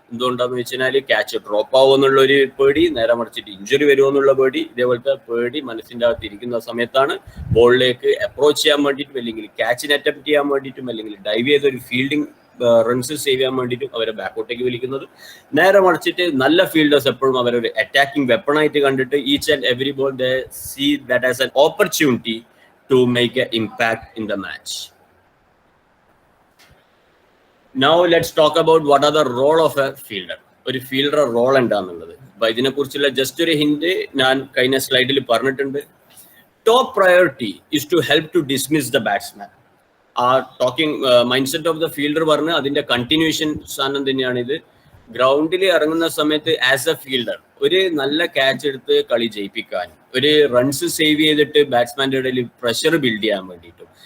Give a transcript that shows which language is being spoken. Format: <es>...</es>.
<ml>എന്തുകൊണ്ടാന്ന് വെച്ചാൽ catch drop ആവുമോ എന്നുള്ളൊരു പേടി, നേരെ മറിച്ചിട്ട് ഇഞ്ചുറി വരുമോ എന്നുള്ള പേടി, ഇതേപോലത്തെ പേടി മനസ്സിന്റെ അകത്ത് ഇരിക്കുന്ന സമയത്താണ് ബോളിലേക്ക് അപ്രോച്ച് ചെയ്യാൻ വേണ്ടിയിട്ടും, അല്ലെങ്കിൽ ക്യാച്ചിനെ അറ്റംപ്റ്റ് ചെയ്യാൻ വേണ്ടിയിട്ടും, അല്ലെങ്കിൽ ഡൈവ് ചെയ്ത ഒരു ഫീൽഡിംഗ് റൺസ് സേവ് ചെയ്യാൻ വേണ്ടിയിട്ടും അവരെ ബാക്കോട്ടേക്ക് വലിക്കുന്നത്. നേരെ മറിച്ചിട്ട് നല്ല ഫീൽഡേഴ്സ് എപ്പോഴും അവരൊരു അറ്റാക്കിംഗ് വെപ്പൺ ആയിട്ട് കണ്ടിട്ട്</ml> <en>Each and every ball they see that as an opportunity to make a impact in the match. Now let's talk about what are the role of a fielder.</en> <ml>ഒരു fielder role എന്താന്നുള്ളത്. അപ്പൊ ഇതിനെ കുറിച്ചുള്ള just ഒരു hint ഞാൻ കഴിഞ്ഞ സ്ലൈഡിൽ പറഞ്ഞിട്ടുണ്ട്.</ml> <en>Top priority is to help to dismiss the batsman. ആ talking mind set of the fielder</en> <ml>പറഞ്ഞ് അതിന്റെ കണ്ടിന്യൂഷൻ സാധനം തന്നെയാണ് ഇത്. ഗ്രൗണ്ടിൽ ഇറങ്ങുന്ന സമയത്ത്</ml> <en>as a fielder</en> <ml>ഒരു നല്ല ക്യാച്ച് എടുത്ത് കളി ജയിപ്പിക്കാനും, ഒരു റൺസ് സേവ് ചെയ്തിട്ട് ബാറ്റ്സ്മാന്റെ ഇടയിൽ പ്രഷർ ബിൽഡ് ചെയ്യാൻ വേണ്ടിയിട്ടും.</ml>